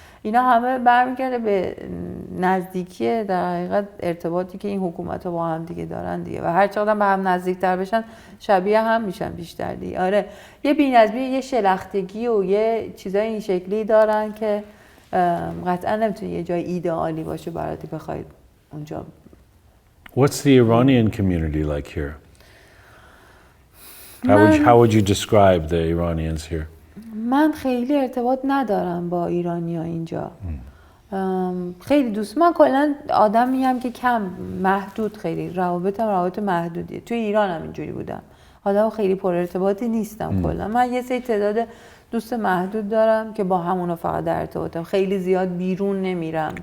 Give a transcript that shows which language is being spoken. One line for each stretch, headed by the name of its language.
Persian: اینا همه برمیگرده به نزدیکی در حقیقت ارتباطی که این حکومت‌ها با هم دیگه دارن دیگه و هر چقدر به هم نزدیک‌تر بشن شبیه هم میشن بیشتر دیگه. آره یه بی‌نظمی، یه شلختگی و یه چیزای این شکلی دارن که قطعا نمیتونه یه جای ایدئالی باشه برای بخواید اونجا.
English: What's the Iranian community like here? How would you describe the Iranians here?
Persian: من خیلی ارتباط ندارم با ایرانی‌ها اینجا. خیلی دوست، من کلا آدمیم که کم محدود، خیلی روابط محدودیه. توی ایران هم اینجوری بودم، آدم خیلی پر ارتباطی نیستم کلا. من یه سری تعداد دوست محدود دارم که با همونا فقط در ارتباطم، خیلی زیاد بیرون نمیرم.